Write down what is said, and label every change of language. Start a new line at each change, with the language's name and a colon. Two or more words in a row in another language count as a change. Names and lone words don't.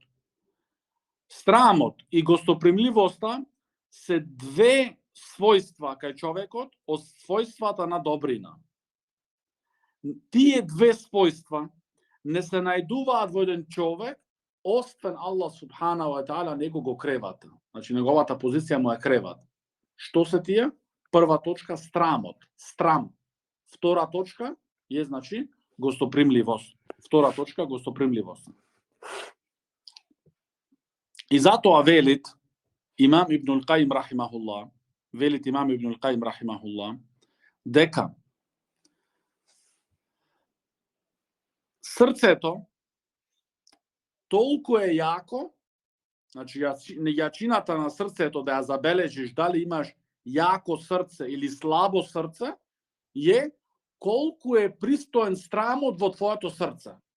Macedonian: Страмот и гостопримливоста се две својства кај човекот од својствата на добрина. Тие две својства не се најдуваат во еден човек, освен Аллах
Arabic: سبحانه وتعالى
Macedonian: него го креват. Значи неговата позиција му е креват. Што се тие? Прва точка страмот, страм. Втора точка е, значи, гостопримливост. Втора точка гостопримливост. И затоа велит Имам Ибн Каим рахимахуллах, дека срцето толку е јако, значи јачината на срцето да ја забележиш дали имаш јако срце или слабо срце, е колку е пристоен страмот во твоето срце.